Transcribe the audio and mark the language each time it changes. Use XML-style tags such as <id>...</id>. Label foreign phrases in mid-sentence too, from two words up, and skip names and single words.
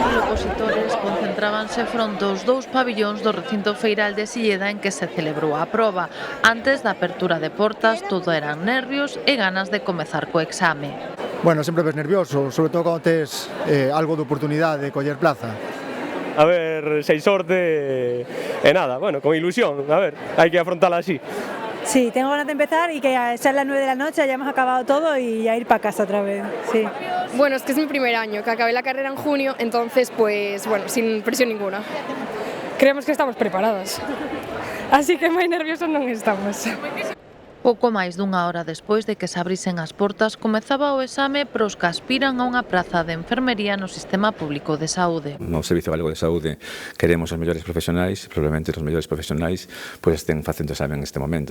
<gl>200.000 opositores concentrábanse fronte aos 2 pabillóns do recinto feiral de Silleda en que se celebrou a proba. Antes da apertura de portas, todo eran nervios e ganas de comezar co exame. Bueno, sempre ves nervioso, sobre todo cando tes algo de oportunidade de coller plaza. A ver, se hai sorte e nada, bueno, con ilusión, a ver, hai que afrontala así.</gl> <es>Sí, tengo ganas de empezar y que sean las 9 de la noche, hayamos acabado todo y a ir para casa otra vez, sí. Bueno, es que es mi primer año, que acabé la carrera en junio, entonces pues bueno, sin presión ninguna. Creemos que estamos preparadas, así que</es> <gl>moi nerviosos non estamos. Pouco máis dunha hora despois de que se abrisen as portas, comezaba o exame pros que aspiran a unha praza de enfermería no sistema público de saúde. No Servicio Galego de Saúde queremos os mellores profesionais, probablemente os mellores profesionais pois estén facendo exame en este momento.</gl>